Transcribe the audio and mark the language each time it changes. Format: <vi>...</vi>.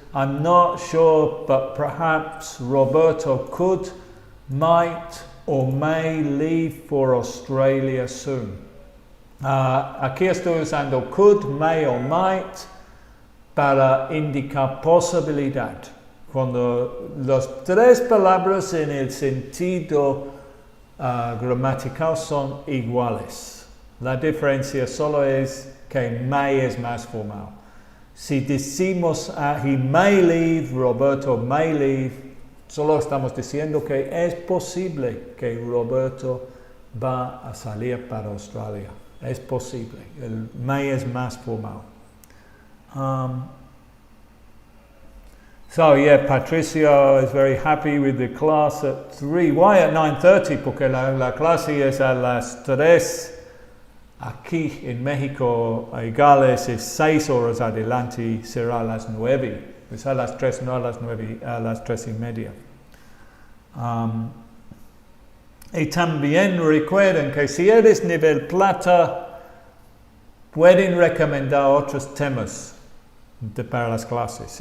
<en>I'm not sure, but perhaps Roberto might or may leave for Australia soon.</en> <es>Aquí estoy usando could, may o might para indicar posibilidad. Cuando las 3 palabras en el sentido gramatical son iguales. La diferencia solo es que may es más formal. Si decimos</es> <en>he may leave, Roberto may leave,</en> <es>solo estamos diciendo que es posible que Roberto va a salir para Australia. Es posible. El may es más formal.</es> <en>Patricia is very happy with the class at 3. Why at 9:30?</en> <es>Porque la clase es a las 3. Aquí en México, a Gales, es 6 horas adelante, será a las 9. Es a las 3, no a las 9, a las 3:30. Y también recuerden que si eres nivel plata, pueden recomendar otros temas para las clases.</es>